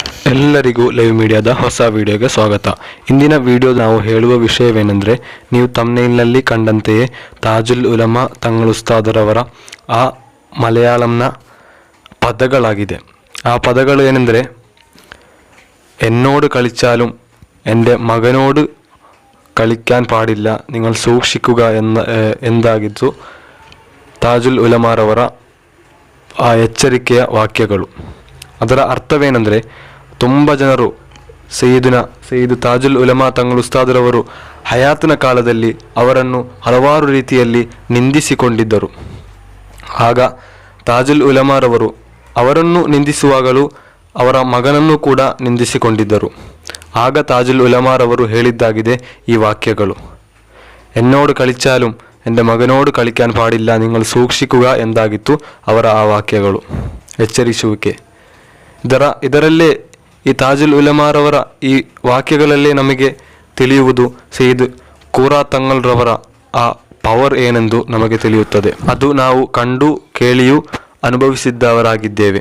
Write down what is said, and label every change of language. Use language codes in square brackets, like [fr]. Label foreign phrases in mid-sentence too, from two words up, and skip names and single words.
[kn] ಎಲ್ಲರಿಗೂ ಲೈವ್ ಮೀಡಿಯಾದ ಹೊಸ ವಿಡಿಯೋಗೆ ಸ್ವಾಗತ. ಇಂದಿನ ವಿಡಿಯೋ ನಾವು ಹೇಳುವ ವಿಷಯವೇನೆಂದರೆ, ನೀವು ಥಂಬ್ನೇಲ್ನಲ್ಲಿ ಕಂಡಂತೆಯೇ ತಾಜುಲ್ ಉಲಮಾ ತಂಗಳು ಉಸ್ತಾದರವರ ಆ ಮಲಯಾಳಂನ ಪದಗಳಾಗಿದೆ. ಆ ಪದಗಳು ಏನೆಂದರೆ, [ml] എന്നോട് കളിച്ചാലും എൻ്റെ മകനോട് കളിക്കാൻ പാടില്ല, നിങ്ങൾ സൂക്ഷിക്കുക [kn] ಎಂದಾಗಿದ್ದು ತಾಜುಲ್ ಉಲಮಾರವರ ಆ ಎಚ್ಚರಿಕೆಯ ವಾಕ್ಯಗಳು. ಅದರ ಅರ್ಥವೇನೆಂದರೆ, ತುಂಬ ಜನರು ಸಯ್ಯಿದ್ ತಾಜುಲ್ ಉಲಮಾ ತಂಗಳು ಉಸ್ತಾದರವರು ಹಯಾತಿನ ಕಾಲದಲ್ಲಿ ಅವರನ್ನು ಹಲವಾರು ರೀತಿಯಲ್ಲಿ ನಿಂದಿಸಿಕೊಂಡಿದ್ದರು. ಆಗ ತಾಜುಲ್ ಉಲಮಾರವರು ಅವರನ್ನು ನಿಂದಿಸುವಾಗಲೂ ಅವರ ಮಗನನ್ನು ಕೂಡ ನಿಂದಿಸಿಕೊಂಡಿದ್ದರು. ಆಗ ತಾಜುಲ್ ಉಲಮಾರವರು ಹೇಳಿದ್ದಾಗಿದೆ ಈ ವಾಕ್ಯಗಳು. [ml] എന്നോട് കളിച്ചാലും എൻ്റെ ಮಗನೋട് കളിക്കാൻ പാടില്ല, നിങ്ങൾ ಸೂಕ್ಷಿക്കുക [kn] ಎಂದಾಗಿತ್ತು ಅವರ ಆ ವಾಕ್ಯಗಳು, ಎಚ್ಚರಿಸುವಿಕೆ. ಇದರಲ್ಲೇ ಈ ತಾಜುಲ್ ಉಲಮಾರವರ ಈ ವಾಕ್ಯಗಳಲ್ಲೇ ನಮಗೆ ತಿಳಿಯುವುದು ಸಯ್ಯಿದ್ ಕೂರಾ ತಂಗಲ್ರವರ ಆ ಪವರ್ ಏನೆಂದು ನಮಗೆ ತಿಳಿಯುತ್ತದೆ. ಅದು ನಾವು ಕಂಡು ಕೇಳಿಯೂ ಅನುಭವಿಸಿದ್ದವರಾಗಿದ್ದೇವೆ.